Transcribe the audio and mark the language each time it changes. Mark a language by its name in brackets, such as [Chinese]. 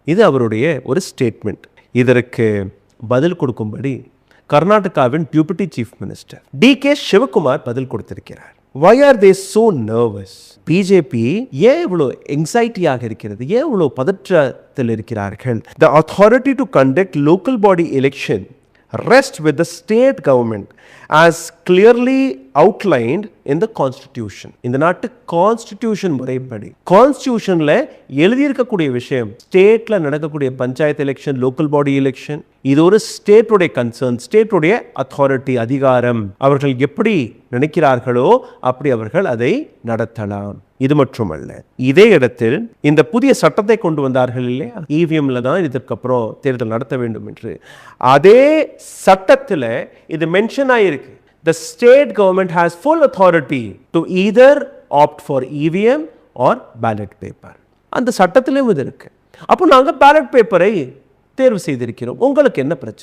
[Tamil] இது அவருடைய ஒரு ஸ்டேட்மெண்ட். இதற்கு பதில் கொடுக்கும்படி கர்நாடகாவின் deputy chief minister DK Sivakumar பதில் கொடுத்திருக்கிறார். [English] Why are they so nervous? [Tamil] BJP ஏன் இவ்வளோ எங்ஸைட்டியாக இருக்கிறது, ஏன் இவ்வளோ பதற்றத்தில் இருக்கிறார்கள்? [English] The authority to conduct local body election rests with the state government as clearly outlined in the constitution. [Tamil] இந்த நாட்டு கான்ஸ்டிடியூஷன் முறைப்படி, கான்ஸ்டிடியூஷன்ல எழுதியிருக்கக்கூடிய விஷயம், ஸ்டேட்ல நடக்கக்கூடிய panchayat election, local body election, இது ஒரு ஸ்டேட்டுடைய கன்சர்ன், ஸ்டேட்டுடைய அத்தாரிட்டி, அதிகாரம். அவர்கள் எப்படி நினைக்கிறார்களோ அப்படி அவர்கள் அதை நடத்தலாம். இது மட்டுமல்ல, இதே இடத்தில் இந்த புதிய சட்டத்தை கொண்டு வந்தார்கள் இல்லையா, இவிஎம்ல தான் இதற்கப்புறம் தேர்தல் நடத்த வேண்டும் என்று. அதே சட்டத்தில் இது மென்ஷன் ஆயிருக்கு. [English] The state government has full authority to either opt for EVM or ballot paper. [Tamil] அந்த சட்டத்திலும் இது இருக்கு. அப்போ நாங்கள் பேலட் பேப்பரை தேர்வு செய்திருக்கிறோம், உங்களுக்கு என்ன பிரச்சனை?